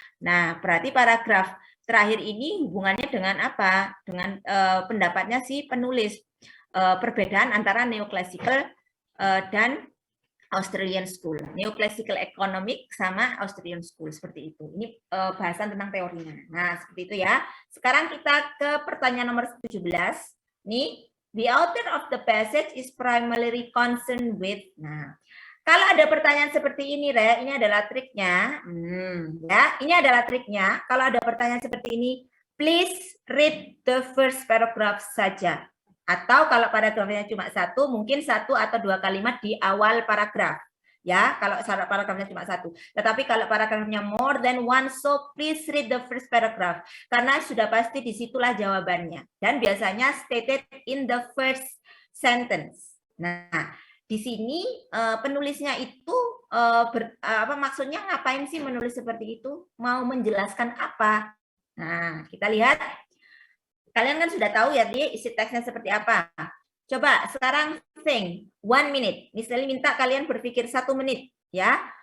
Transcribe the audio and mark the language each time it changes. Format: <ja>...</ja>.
<id>Nah, berarti paragraf terakhir ini hubungannya dengan apa? Dengan pendapatnya si penulis, perbedaan antara neoclassical dan Austrian School. Neoclassical economic sama Austrian School, seperti itu. Ini bahasan tentang teorinya. Nah, seperti itu ya. Sekarang kita ke pertanyaan nomor 17.</id> <en>Nih, the author of the passage is primarily concerned with.</en> <id>Nah, kalau ada pertanyaan seperti ini, Re, ini adalah triknya. Ya, ini adalah triknya. Kalau ada pertanyaan seperti ini,</id> <en>please read the first paragraph</en> <id>saja. Atau kalau paragrafnya cuma satu, mungkin satu atau dua kalimat di awal paragraf. Ya, kalau paragrafnya cuma satu. Tetapi kalau paragrafnya</id> <en>more than one, so please read the first paragraph.</en> <id>Karena sudah pasti disitulah jawabannya. Dan biasanya</id> <en>stated in the first sentence.</en> <id>Nah, di sini penulisnya itu maksudnya ngapain sih menulis seperti itu? Mau menjelaskan apa? Nah, kita lihat. Kalian kan sudah tahu ya isi teksnya seperti apa. Coba sekarang</id> <en>think 1 minute.</en> <id>Misalnya minta kalian berpikir 1 menit ya.</id>